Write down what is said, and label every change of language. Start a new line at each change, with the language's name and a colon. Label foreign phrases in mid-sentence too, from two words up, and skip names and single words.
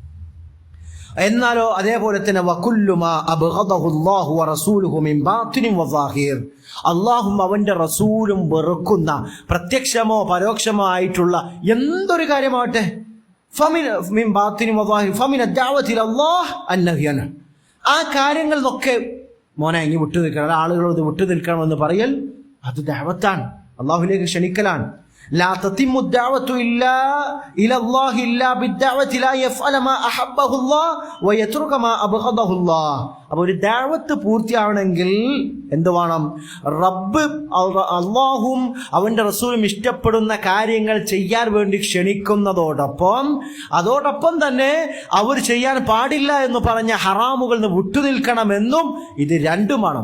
Malayalam: എന്നാലോ അതേപോലെ തന്നെ
Arabic: وكل ما أبغضه الله ورسوله من باطن وظاهر,
Malayalam: അള്ളാഹും അവന്റെ റസൂലും വെറുക്കുന്ന പ്രത്യക്ഷമോ പരോക്ഷമോ ആയിട്ടുള്ള എന്തൊരു കാര്യമാവട്ടെ,
Arabic: من باطن وظاهر فمن دعوة إلى الله النهي عنه.
Malayalam: ആ കാര്യങ്ങളിൽ നിന്നൊക്കെ മോനെ ഇനി വിട്ടു നിൽക്കണം, ആളുകളോട് വിട്ടു നിൽക്കണമെന്ന് പറയൽ അത് ദഅവത്താണ്, അള്ളാഹുലേക്ക് ക്ഷണിക്കലാണ്.
Arabic: لا تتم الدعوة إلا إلى الله إلا بالدعوة لا يفعل ما أحبه الله ويترك ما أبغضه الله.
Malayalam: അപ്പോൾ ഒരു ദഅവത്ത് പൂർത്തിയാവണമെങ്കിൽ എന്ത് വേണം? റബ്ബ് അള്ളാഹും അവന്റെ റസൂലും ഇഷ്ടപ്പെടുന്ന കാര്യങ്ങൾ ചെയ്യാൻ വേണ്ടി ക്ഷണിക്കുന്നതോടൊപ്പം തന്നെ അവർ ചെയ്യാൻ പാടില്ല എന്ന് പറഞ്ഞ ഹറാമുകളിൽ നിന്ന് വിട്ടുനിൽക്കണമെന്നും ഇത് രണ്ടും വേണം.